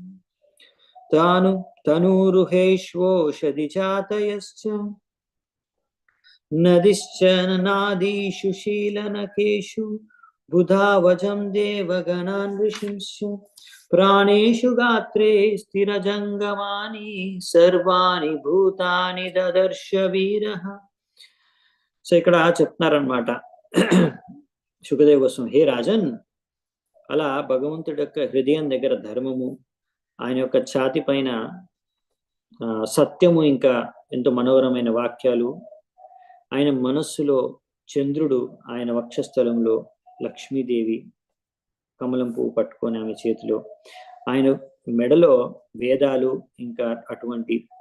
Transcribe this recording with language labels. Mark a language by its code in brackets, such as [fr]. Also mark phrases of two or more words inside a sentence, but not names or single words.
[sa] तनुरुहेष्वोषधि चातयश्च नदिश्च नादीषु शीलनकेषु बुधावजं देवगणान् ऋषिंश्च प्राणेषु गात्रे स्थिरजङ्गमानि सर्वाणि भूतानि ददर्श वीरः. [te] సో ఇక్కడ చెప్తున్నారనమాట శుకదేవ కోసం, హే రాజన్, అలా భగవంతుడి యొక్క హృదయం దగ్గర ధర్మము, ఆయన యొక్క ఛాతి పైన సత్యము, ఇంకా ఎంతో మనోహరమైన వాక్యాలు, ఆయన మనస్సులో చంద్రుడు, ఆయన వక్షస్థలంలో లక్ష్మీదేవి కమలం పువ్వు పట్టుకొని ఆమె చేతిలో, ఆయన మెడలో వేదాలు, ఇంకా అటువంటి